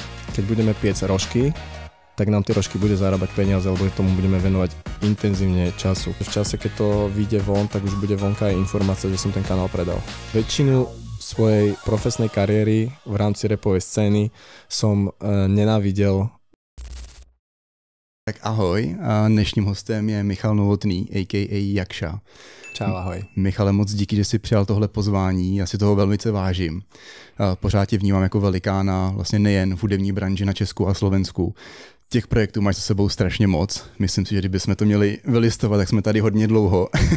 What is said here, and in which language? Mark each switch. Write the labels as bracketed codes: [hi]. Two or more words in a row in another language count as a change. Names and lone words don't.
[sk] Keď budeme piecť rožky, tak nám tie rožky bude zarábať peniaze, lebo tomu budeme venovať intenzívne času. V čase, keď to vyjde von, tak už bude vonka aj informácia, že som ten kanál predal. Väčšinu svojej profesnej kariéry v rámci rapovej scény som nenávidel. [cs] Tak ahoj, a dnešním hostem je Michal Novotný, a.k.a. Jakša. Čau, ahoj. Michale, moc díky, že jsi přijal tohle pozvání, já si toho velmi vážím. Pořád tě vnímám jako velikána, vlastně nejen v hudební branži na Česku a Slovensku. Těch projektů máš za sebou strašně moc. Myslím si, že kdybychom to měli vylistovat, tak jsme tady hodně dlouho.